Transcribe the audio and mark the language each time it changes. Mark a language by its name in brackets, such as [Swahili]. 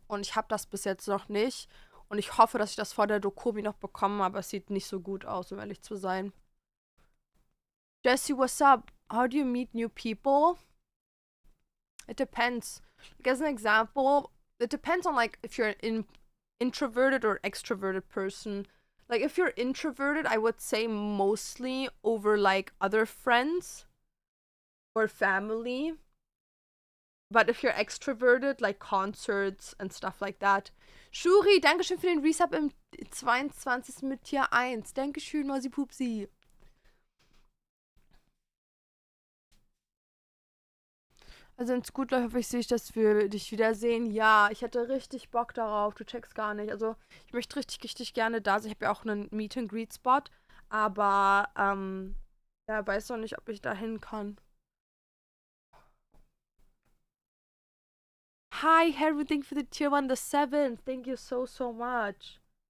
[German] Und ich habe das bis jetzt noch nicht. Und ich hoffe, dass ich das vor der Dokomi noch bekomme, aber es sieht nicht so gut aus, um ehrlich zu sein. [English] Jesse, what's up? How do you meet new people? It depends. Like, as an example, it depends on, like, if you're an introverted or extroverted person. Like, if you're introverted, I would say mostly over, like, other friends or family. But if you're extroverted, like concerts and stuff like that. [German] Shuri, dankeschön für den Resub im 22. mit Tier 1. Dankeschön, Mausi Pupsi. Also, wenn es gut läuft, hoffe ich, sehe ich, dass wir dich wiedersehen. Ja, ich hätte richtig Bock darauf. Du checkst gar nicht. Also, ich möchte richtig, richtig gerne da sein. Ich habe ja auch einen Meet-and-Greet-Spot. Aber, ja, weiß noch nicht, ob ich da hin kann. [English] Hi, Harry, thank you for the tier 1, the 7th. Thank you so, so much.